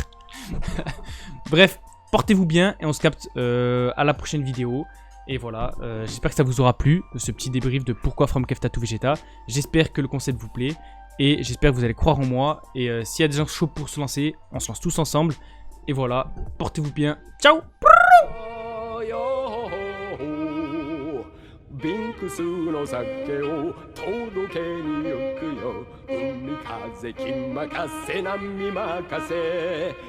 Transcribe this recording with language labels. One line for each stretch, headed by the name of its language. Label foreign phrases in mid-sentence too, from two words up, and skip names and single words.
French: Bref, portez-vous bien et on se capte à la prochaine vidéo. Et voilà, j'espère que ça vous aura plu, ce petit débrief de pourquoi From Kefta to Vegeta. J'espère que le concept vous plaît et j'espère que vous allez croire en moi. Et s'il y a des gens chauds pour se lancer, on se lance tous ensemble. Et voilà, portez-vous bien. Ciao!
Japanese: ビンクスの酒を届けに行くよ海風気任せ波任せ